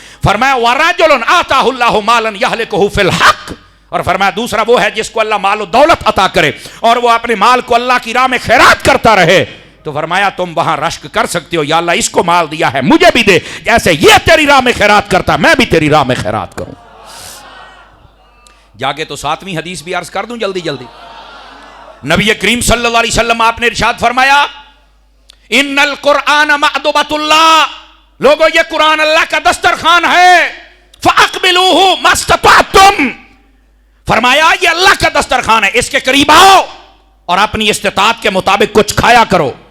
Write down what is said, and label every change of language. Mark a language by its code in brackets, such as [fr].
[ur] فرمایا [ar] وَرَجُلٌ آتَاهُ اللَّهُ مَالًا يَهْلِكُهُ فِي الْحَقِّ، [ur] اور فرمایا دوسرا وہ ہے جس کو اللہ مال و دولت عطا کرے اور وہ اپنے مال کو اللہ کی راہ میں خیرات کرتا رہے. تو فرمایا تم وہاں رشک کر سکتے ہو یا اللہ اس کو مال دیا ہے مجھے بھی دے، جیسے یہ تیری راہ میں خیرات کرتا میں بھی تیری راہ میں خیرات کروں. جاگے تو ساتویں حدیث بھی عرض کر دوں جلدی جلدی. نبی کریم صلی اللہ علیہ وسلم آپ نے ارشاد فرمایا [ar] ان القرآن مأدبۃ اللہ، [ur] لوگوں یہ قرآن اللہ کا دسترخوان ہے، [ar] فاقبلوہ ما استطعتم، [ur] فرمایا یہ اللہ کا دسترخوان ہے، اس کے قریب آؤ اور اپنی استطاعت کے مطابق کچھ کھایا کرو.